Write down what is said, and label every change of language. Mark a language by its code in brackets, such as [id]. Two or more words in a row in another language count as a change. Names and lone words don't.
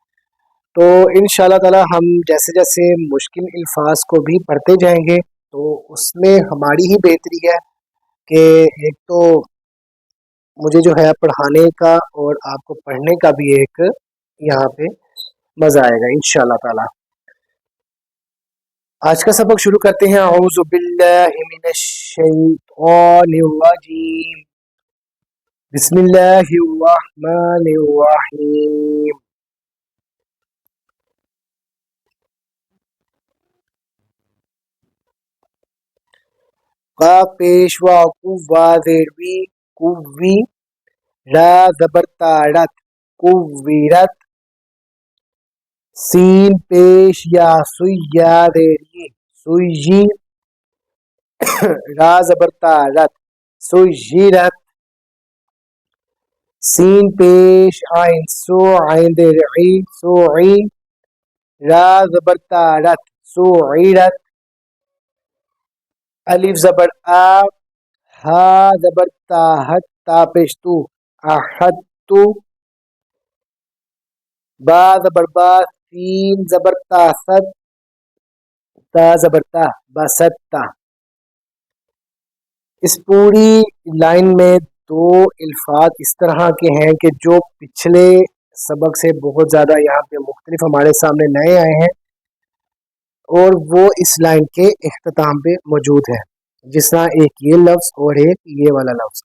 [ur] تو [ar] إن شاء الله تعالى [ur] ہم جیسے جیسے مشکل الفاظ کو بھی پڑھتے جائیں گے تو اس میں ہماری ہی بہتری ہے کہ ایک تو مجھے جو ہے پڑھانے کا اور آپ کو پڑھنے کا بھی ایک یہاں پہ مزہ آئے گا [ar] إن شاء الله تعالى. [ur] آج کا سبق شروع کرتے ہیں. [ar] أعوذ بالله من الشيطان الرجيم. بسم الله الرحمن الرحيم. [ur] کا پیشوا قوا زیروی قوی، را زبرتارت قویرت, سین پیش یا سیا زیری سیی, را زبرتارت سییرت, سین پیش عین سو عین زیری سوئی, را زبرتارت سوئرت, الف زبر آ، ہا زبر تاہت تا پیش تو آہتو، با زبر با، سین زبر تاست تا زبر تا بستا. اس پوری لائن میں 2 الفاظ اس طرح کے ہیں کہ جو پچھلے سبق سے بہت زیادہ یہاں پہ مختلف ہمارے سامنے نئے آئے ہیں اور وہ اس لائن کے اختتام پہ موجود ہے، جس طرح ایک یہ لفظ اور ایک یہ والا لفظ.